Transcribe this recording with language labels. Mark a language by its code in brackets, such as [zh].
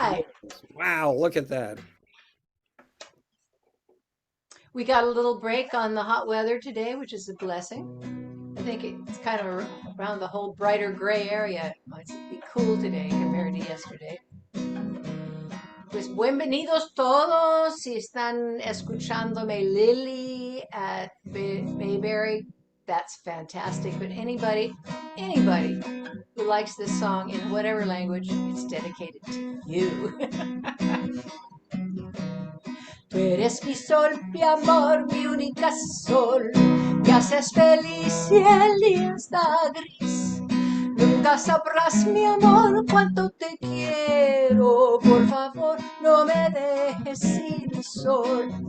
[en] right. is. Wow, look at that. We got a little break on the hot weather today, which is a blessing. I think it's kind of around the whole brighter gray area. It might be cool today compared to yesterday. [es] Pues bienvenidos todos. Si están escuchándome [en] Lily at Bayberry, that's fantastic. But anybody who likes this song in whatever language, it's dedicated to you. [es] Tú eres mi sol, mi amor, mi única sol. Me haces feliz y el día está gris. Nunca sabrás, mi amor, cuánto te quiero. Por favor, no me dejes sin sol.